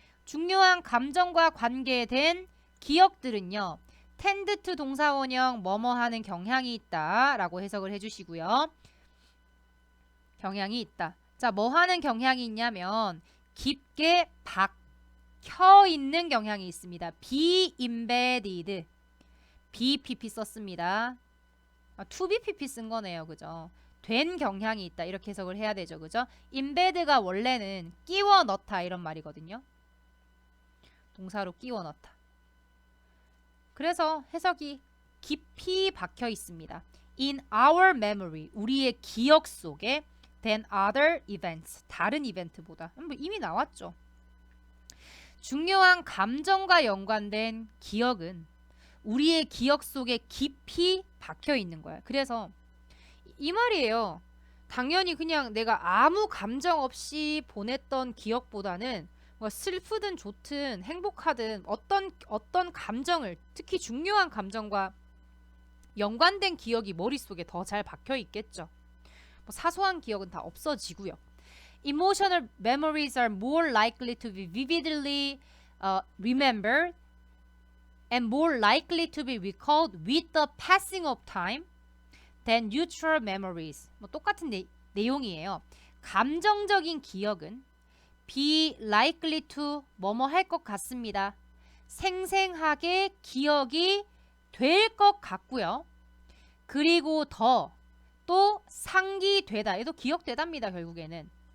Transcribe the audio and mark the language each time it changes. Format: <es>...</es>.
<ko>중요한 감정과 관계된 기억들은요, tend to 동사원형 뭐뭐 하는 경향이 있다 라고 해석을 해주시고요. 경향이 있다. 자, 뭐 하는 경향이 있냐면 깊게 박혀 있는 경향이 있습니다. be embedded, bpp 썼습니다. to be pp 쓴 거네요. 그죠? 된 경향이 있다 이렇게 해석을 해야 되죠. 그죠? embedd가 원래는 끼워 넣다 이런 말이거든요. 동사로 끼워 넣다. 그래서 해석이 깊이 박혀 있습니다.</ko> <en>In our memory,</en> <ko>우리의 기억 속에</ko> <en>than other events,</en> <ko>다른 이벤트보다. 이미 나왔죠. 중요한 감정과 연관된 기억은 우리의 기억 속에 깊이 박혀 있는 거야. 그래서 이 말이에요. 당연히 그냥 내가 아무 감정 없이 보냈던 기억보다는 뭐 슬프든 좋든 행복하든 어떤 감정을, 특히 중요한 감정과 연관된 기억이 머릿속에 더 잘 박혀 있겠죠. 뭐 사소한 기억은 다 없어지고요.</ko> <en>Emotional memories are more likely to be vividly remembered and more likely to be recalled with the passing of time than neutral memories.</en> <ko>뭐 똑같은 내용이에요. 감정적인 기억은 be likely to 뭐뭐 할 것 같습니다. 생생하게 기억이 될 것 같고요. 그리고 또 상기되다. 얘도 기억되답니다. 결국에는.</ko>